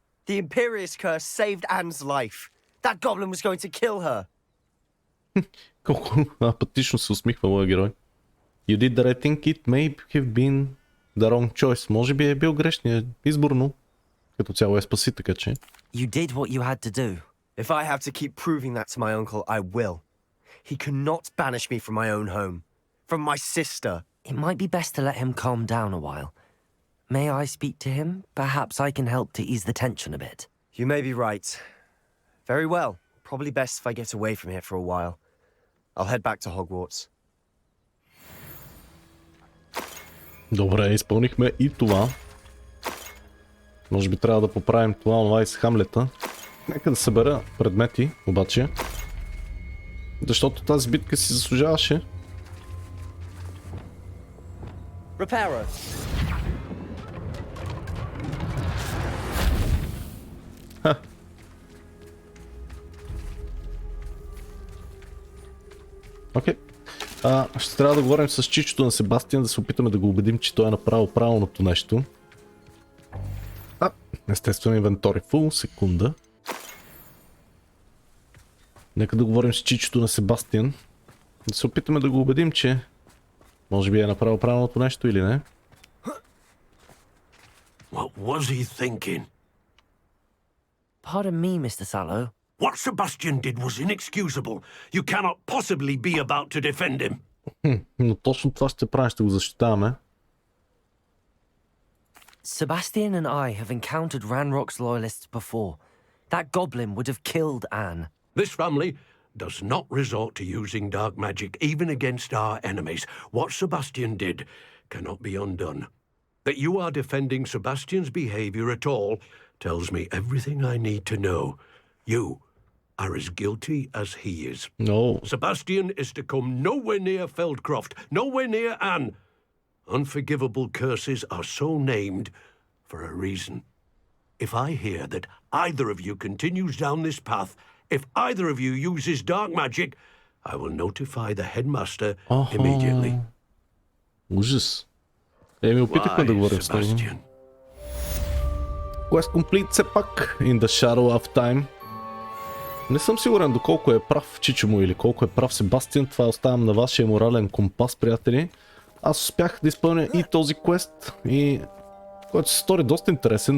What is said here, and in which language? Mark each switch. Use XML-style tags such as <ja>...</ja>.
<en>The Imperius curse saved Anne's life. That goblin was going to kill her.</en> <bg>Колко апатично се усмихва моя герой.</bg> <en>You did that, I think it may have been the wrong choice.</en> <bg>Може би е бил грешният избор, но като цяло е спаси, така че.</bg> <en>You did what you had to do. If I have to keep proving that to my uncle, I will. He cannot banish me from my own home. From my sister. It might be best to let him calm down a while. May I speak to him? Perhaps I can help to ease the tension a bit. You may be right. Very well. Probably best if I get away from here for a while. I'll head back to Hogwarts.</en> <bg>Добре, изпълнихме и това. Може би трябва да поправим това и с Хамлета. Нека да събера предмети, обаче. Защото тази битка си заслужаваше.</bg> <en>Reparo.</en> <bg>Окей. Ще трябва да говорим с чичото на Себастиан, да се опитаме да го убедим, че той е направил правилното нещо. Естествено, инвентори фул, секунда. Нека да говорим с чичото на Себастиан. Да се опитаме да го убедим, че може би е направил правилното нещо или не.</bg> <en>What was he thinking? Pardon me, Mr. Sallow. What Sebastian did was inexcusable. You cannot possibly be about to defend him.</en> <bg>Но точно това ще правим, ще го защитаваме.</bg> <en>Sebastian and I have encountered Ranrock's loyalists before. That goblin would have killed Anne. This family does not resort to using dark magic even against our enemies. What Sebastian did cannot be undone. That you are defending Sebastian's behavior at all tells me everything I need to know. You are as guilty as he is. No. Sebastian is to come nowhere near Feldcroft, nowhere near Anne. Unforgivable curses are so named for a reason. If I hear that either of you continues down this path, if either of you uses dark magic, I will notify the headmaster immediately.</en> <bg>Ужас. Ми опитахме да говорим с него.</bg> <en>Sebastian. Quest complete</en> <bg>все пак.</bg> <en>In the shadow of time.</en> <bg>Не съм сигурен доколко е прав Чичо му или колко е прав Себастиан. Това оставям на вашия морален компас, приятели. Аз успях да изпълня и този квест, и който се стори доста интересен.</bg>